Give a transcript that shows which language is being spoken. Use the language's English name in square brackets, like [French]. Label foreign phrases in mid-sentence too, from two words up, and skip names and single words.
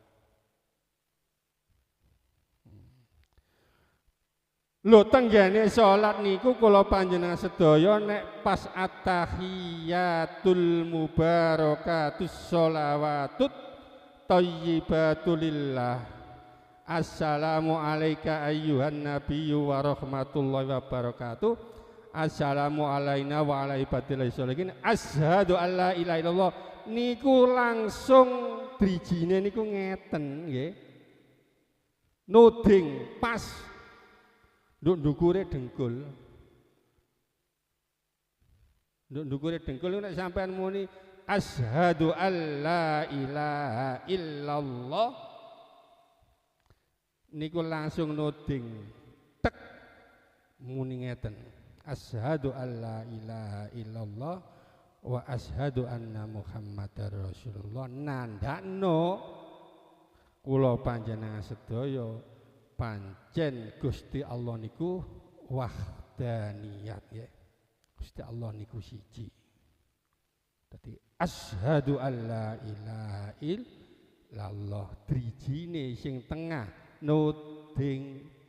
[Javanese] Lho tenggene salat niku kula panjenengan sedaya nek pas [Arabic] التحيات المباركات الصلوات الطيبات لله. السلام عليك أيها النبي ورحمة الله وبركاته. السلام علينا وعلى عباد الله الصالحين. أشهد أن لا إله إلا الله. [Javanese] Niku langsung drijine niku ngeten nggih. Nuding pas nduk ndukure dengkul. Nduk ndukure dengkul nek sampean muni [Arabic] أشهد ألا إله إلا الله [Javanese] niku langsung nuding tek muni ngeten. [Arabic] أشهد ألا إله إلا الله وأشهد أن محمدا رسول الله. [Javanese] Nandakno kula panjenengan sedaya pancen Gusti Allah niku wahdaniyat ya. Gusti Allah niku siji. Dadi [Arabic] أشهد ألا إله إلا الله [Javanese] drijine sing tengah nuding.